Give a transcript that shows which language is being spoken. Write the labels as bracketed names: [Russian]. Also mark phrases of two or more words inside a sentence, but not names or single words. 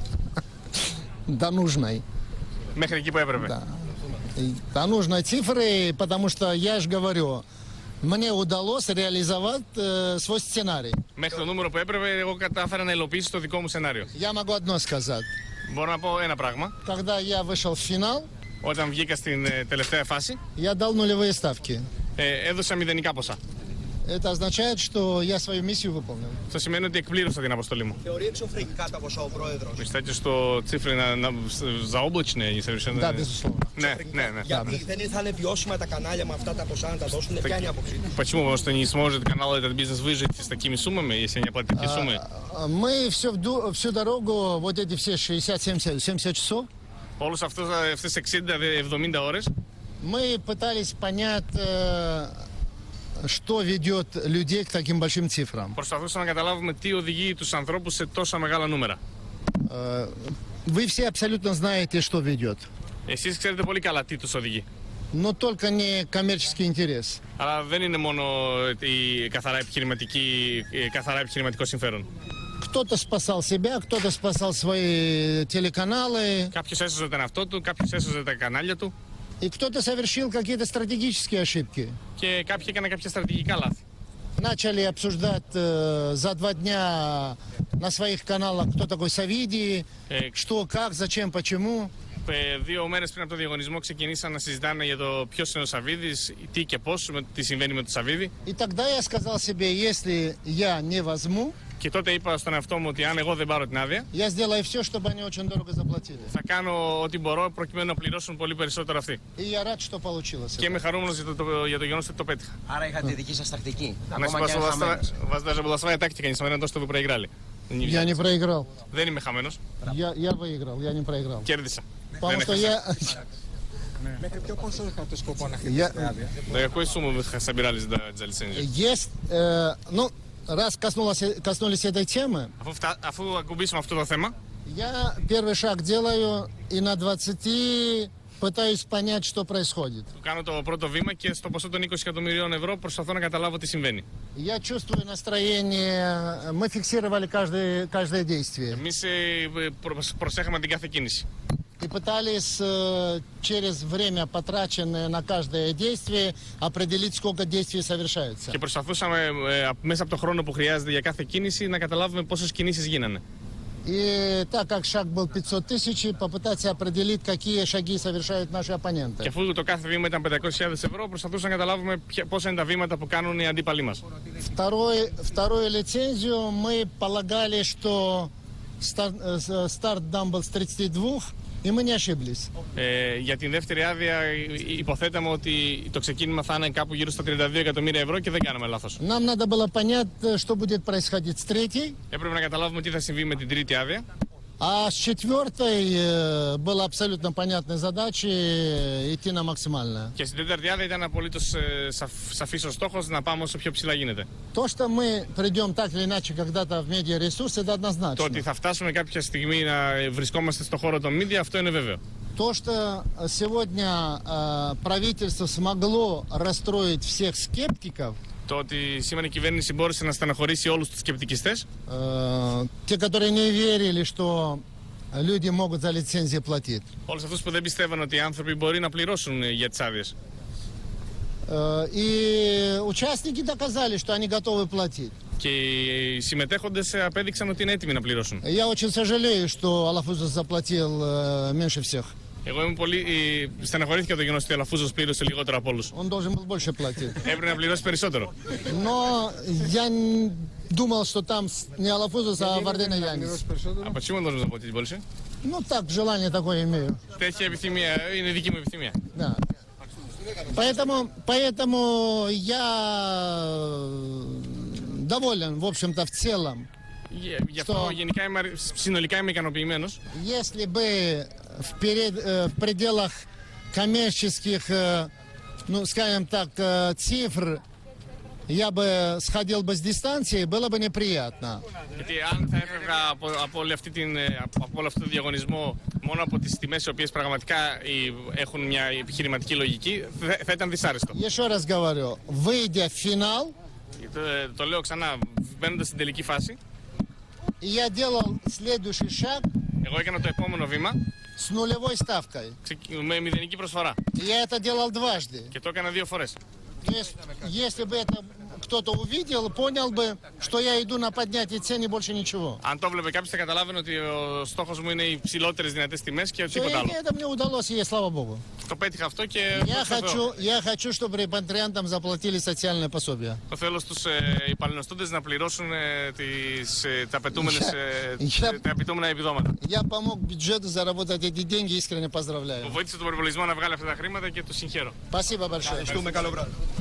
[Russian] До нужной. [Greek] Μέχρι εκεί που έπρεπε. [Russian] Да. До нужной цифры, потому что я же говорю, мне удалось реализовать свой сценарий. [Greek] Μέχρι το νούμερο που έπρεπε, εγώ κατάφερα να υλοποιήσω το δικό μου σενάριο. [Russian] Я могу одно сказать. [Greek] Μπορώ να πω ένα πράγμα. [Russian] Когда я вышел в финал, [Greek] Όταν βγήκα στην τελευταία φάση, [Russian] я дал нулевые ставки. [Greek] έδωσα μηδενικά ποσά. [Russian] Это означает, что я свою миссию выполнил. [Greek] Αυτό σημαίνει ότι εκπλήρωσα την αποστολή μου. Θεωρεί εξωφρενικά τα ποσά ο Πρόεδρος? [Russian] Считаете, что цифры заоблачные, они совершенно... Да, безусловно. [Greek] Ναι, ναι, ναι. Γιατί δεν θα είναι βιώσιμα τα κανάλια με αυτά τα ποσά να τα δώσουν? Ποια είναι η άποψή του? [Russian] Почему? Потому что не сможет канал этот бизнес выжить с такими суммами, если они оплатят такие суммы? Мы всю дорогу, вот эти все 60-70 часов, [Greek] Όλους αυτές 60-70 ώρες, [Russian] мы пытались понять, что ведет людей к таким большим цифрам. [Greek] προσπαθούσαμε να καταλάβουμε τι οδηγεί τους ανθρώπους σε τόσα μεγάλα νούμερα. [Russian] Вы все абсолютно знаете, что ведет. [Greek] Εσείς ξέρετε πολύ καλά τι τους οδηγεί. [Russian] Но только не коммерческий интерес. [Greek] Αλλά δεν είναι μόνο η καθαρά επιχειρηματικό συμφέρον. [Russian] Кто-то спасал себя, кто-то спасал свои телеканалы, [Greek] Κάποιος έσωζε τον εαυτό του, κάποιος έσωζε τα κανάλια του [Russian] и кто-то совершил какие-то стратегические ошибки. [Greek] και κάποιοι έκαναν κάποια στρατηγικά λάθη. [Russian] Начали обсуждать за 2 дня на своих каналах, кто такой Савидий, что, как, зачем, почему. [Greek] 2 μέρες πριν από το διαγωνισμό ξεκινήσαν να συζητάνε για το ποιος είναι ο Σαββίδης, τι και πώς, τι συμβαίνει με τον Σαββίδη. [Russian] И тогда я сказал себе, если я не возьму, [Greek] Και τότε είπα στον εαυτό μου ότι αν εγώ δεν πάρω την άδεια, [Russian] я сделаю все, чтобы они очень дорого заплатили. [Greek] θα κάνω ό,τι μπορώ προκειμένου να πληρώσουν πολύ περισσότερο αυτοί. [Russian] И я рад, что получилось. [Greek] Και είμαι χαρούμενος για το γεγονός ότι το πέτυχα. Άρα είχατε дική σας τακτική. [Russian] Значит, [Greek] Ακόμα και αν χαμένος. [Russian] у вас даже была своя тактика, несмотря на то, что вы проиграли. Я не проиграл. [Greek] Δεν είμαι χαμένος. [Russian] Я выиграл, я не проиграл. [Greek] Кέρδισα. [Russian] Потому что я... [Greek] Μέχρι ποιο πόσο είχατε σκοπό να [Russian] Я- [Greek] χτυπήσετε άδεια? [Russian] До какой суммы вы собирались за лицензию? Есть, ну, раз коснулись этой темы, [Greek] Αφού ακουμπήσουμε αυτό το θέμα, [Russian] я первый шаг делаю и на 20 пытаюсь понять, что происходит. [Greek] κάνω το πρώτο βήμα και στο ποσό των 20 εκατομμυρίων ευρώ προσπαθώ να καταλάβω τι συμβαίνει. [Russian] Я чувствую настроение, мы фиксировали каждое действие. [Greek] Εμείς προσέχαμε την κάθε κίνηση. [Russian] И пытались через время, потраченное на каждое действие, определить, сколько действий совершаются. [Greek] Και προσπαθούσαμε μέσα από το χρόνο που χρειάζεται για κάθε κίνηση να καταλάβουμε πόσες κινήσεις γίνανε. [Russian] И так как шаг был 500 тысяч, попытаться определить, какие шаги совершают наши [Greek] Και [Russian] оппоненты. [Greek] αφού το κάθε βήμα ήταν 500.000 ευρώ, προσπαθούσαμε να καταλάβουμε πόσα είναι τα βήματα που κάνουν οι αντίπαλοι μας. [Russian] Вторую лицензию мы полагали, что старт Дамблс 32, и мы не ошиблись. [Greek] Για την δεύτερη άδεια υποθέταμε ότι το ξεκίνημα θα είναι κάπου γύρω στα 32 εκατομμύρια ευρώ και δεν κάναμε λάθος. [Russian] Нам надо было понять, что будет происходить с третьей, [Greek] Έπρεπε να καταλάβουμε τι θα συμβεί με την τρίτη άδεια. [Russian] а с четвертой была абсолютно понятной задачей идти на максимальное. [Greek] Και στην τέταρτη άδεια ήταν απολύτως σαφής ο στόχος να πάμε όσο πιο ψηλά γίνεται. [Russian] То, что мы придем так или иначе когда-то в медиаресурс, это [Greek] Το [Russian] однозначно. [Greek] ότι θα φτάσουμε κάποια στιγμή να βρισκόμαστε στον χώρο των media, αυτό είναι βέβαιο. [Russian] То, что сегодня правительство смогло расстроить всех скептиков, [Greek] Το ότι σήμερα η κυβέρνηση μπόρεσε να στεναχωρήσει όλους τους σκεπτικιστές, [Russian] те, которые не верили, что люди могут за лицензии платить. [Greek] όλους αυτούς που δεν πιστεύαν ότι οι άνθρωποι μπορεί να πληρώσουν για τις άδειες. [Russian] И участники доказали, что они готовы платить. [Greek] Και οι συμμετέχοντες απέδειξαν ότι είναι έτοιμοι να πληρώσουν. [Russian] Я очень сожалею, что Алафузов заплатил меньше всех. [Greek] Εγώ είμαι πολύ στεναχωρήθηκα το γεγονός ότι ο Αλαφούζος πλήρωσε λιγότερο από όλους. [Russian] Он должен был больше платить. [Greek] Έπρεπε να πληρώσει περισσότερο. [Russian] Но я думал, что там не Алафузов, а Вардена Янис. [Greek] Πληρώσει περισσότερο. [Russian] Από почему он должен заплатить больше? Ну так, желание такое имею. [Greek] Τέτοια επιθυμία είναι δική μου επιθυμία. [Russian] Да. Поэтому я доволен, в общем-то, в целом. [Greek] Γι' αυτό συνολικά είμαι ικανοποιημένος. [Russian] Если бы в пределах коммерческих, ну, скажем так, цифр я бы сходил бы с дистанции, было бы неприятно. [Greek] Γιατί αν θα έφευγα από όλο αυτό το διαγωνισμό μόνο από τις τιμές οι οποίες πραγματικά έχουν μια επιχειρηματική λογική, θα ήταν δυσάρεστο. [Russian] Еще раз говорю, выйдя в финал, [Greek] Το λέω ξανά, μπαίνοντας στην τελική φάση, [Russian] я делал следующий шаг [Greek] εγώ έκανα το επόμενο βήμα [Russian] с нулевой ставкой. [Greek] με μηδενική προσφορά. [Russian] Я это делал дважды. [Greek] Και το έκανα 2 φορές. [Russian] То есть, если бы это кто-то увидел, понял бы, что я иду на поднятие цен и больше ничего. [Greek] Αν το βλέπει κάποιος θα καταλάβαινε ότι ο στόχος μου είναι οι ψηλότερες δυνατές τιμές και [Russian] То [Greek] τίποτα άλλο. [Russian] это мне удалось, и слава богу. [Greek] Το πέτυχα αυτό και [Russian] Я хочу, чтобы репатриантам заплатили социальное пособие. [Greek] το θέλω στους υπαλληλοστούντες να πληρώσουν τα απαιτούμενα επιδόματα. [Russian] Я помог бюджету заработать эти деньги, искренне [Greek] Μου [Russian] поздравляю. [Greek] βοήθησε τον προπολογισμό να βγάλει αυτά τα χρήματα και το συγχαίρω. [Russian] Спасибо большое. [Greek] Ευχαριστούμε, καλό βράδυ.